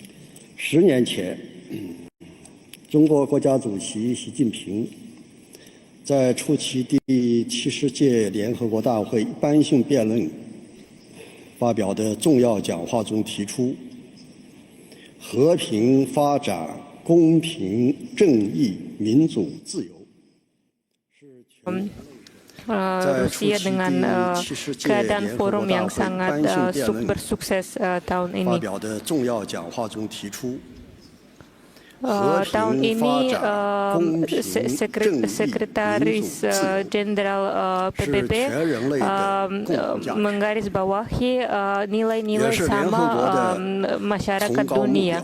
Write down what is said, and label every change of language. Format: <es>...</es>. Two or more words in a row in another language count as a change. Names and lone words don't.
<zh>贺。10年前，中国国家主席习近平在出席第70届联合国大会一般性辩论发表的重要讲话中提出，和平发展、公平、正义、民主、自由是全</zh> <id>Rusia dengan keadaan forum yang sangat super sukses tahun ini. Tahun ini Sekretaris Jenderal PBB menggarisbawahi nilai-nilai sama masyarakat dunia.</id>